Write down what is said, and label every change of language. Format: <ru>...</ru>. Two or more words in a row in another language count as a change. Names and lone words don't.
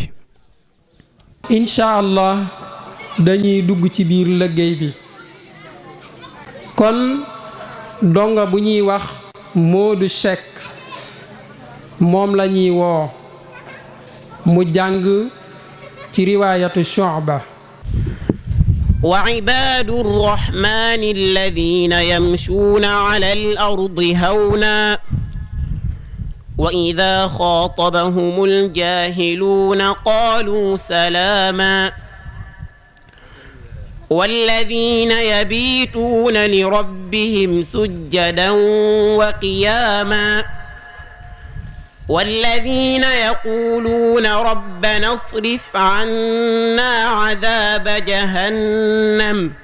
<ar>إن شاء الله</ar> <wo>dañuy dugg ci biir liggéey bi kon donga bu ñuy wax Modou Cheikh moom la ñuy woo mu jàng ci riwaayatu Shu'ba.</wo> <ar>وعباد الرحمن الذين يمشون على الأرض هونا وإذا خاطبهم الجاهلون قالوا سلاما والذين يبيتون لربهم سجدا وقياما والذين يقولون ربنا اصرف عنا عذاب جهنم</ar>